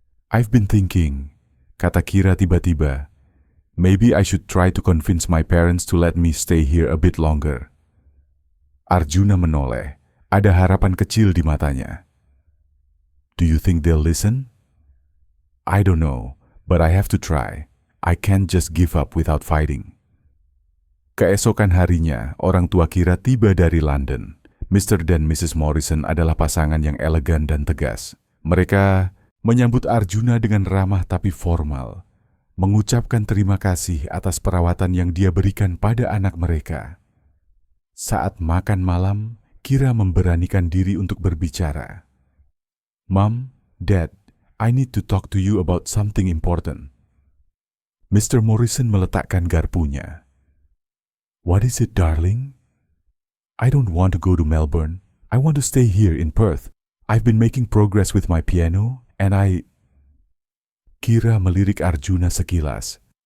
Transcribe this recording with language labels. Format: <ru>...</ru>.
<en>"I've been thinking,"</en> <id>kata Kira tiba-tiba,</id> <en>"maybe I should try to convince my parents to let me stay here a bit longer."</en> <id>Arjuna menoleh, ada harapan kecil di matanya.</id> <en>"Do you think they'll listen?" "I don't know, but I have to try. I can't just give up without fighting."</en> <id>Keesokan harinya, orang tua Kira tiba dari London. Mr. dan Mrs. Morrison adalah pasangan yang elegan dan tegas. Mereka menyambut Arjuna dengan ramah tapi formal, mengucapkan terima kasih atas perawatan yang dia berikan pada anak mereka. Saat makan malam, Kira memberanikan diri untuk berbicara.</id> <en>"Mom, Dad, I need to talk to you about something important." Mr. Morrison</en> <id>meletakkan garpunya.</id> <en>"What is it, darling?" "I don't want to go to Melbourne. I want to stay here in Perth. I've been making progress with my piano, and</en> <id>Kira melirik Arjuna sekilas.</id>